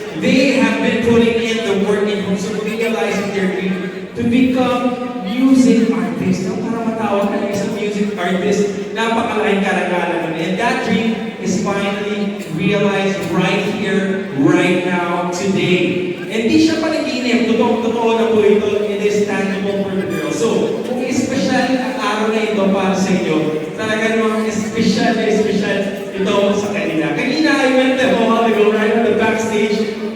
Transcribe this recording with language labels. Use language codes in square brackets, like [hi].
[en] They have been putting in the work in hopes of realizing their dream to become music artists. [tl] No, para matawag ka na isang music artist, napakalaking karagalan. [en] And that dream is finally realized right here, right now, today. [tl] Hindi siya panaginip, totoo na po ito, [en] it is tangible for the girls. [tl] So, kung espesyal ang araw na ito para sa inyo, talaga namang espesyal ito sa kanila. Kanina, [en] I went a while ago, right on the backstage.